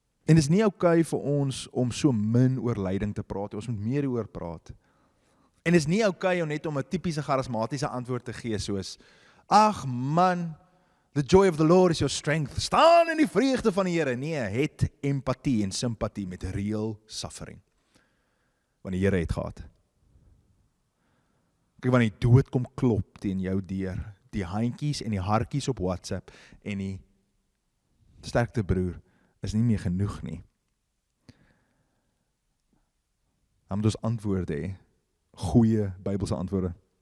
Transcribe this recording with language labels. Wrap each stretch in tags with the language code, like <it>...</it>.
<af>En dit is nie oukei vir ons om so min oor lyding te praat, ons moet meer oor praat. En dit is nie oukei om net om 'n tipiese charismatiese antwoord te gee soos, ag man,</af> <en>the joy of the Lord is your strength.</en> <af>Staan in die vreugde van die Here. Nee, het empatie en simpatie met real suffering. Want die Here het gehad. Kyk, wanneer die dood kom klop teen jou deur, die handjies en die hartjies op WhatsApp en die sterkte broer is nie meer genoeg nie. Dan moet ons antwoorde hê. Goeie Bybelse antwoorde.</af>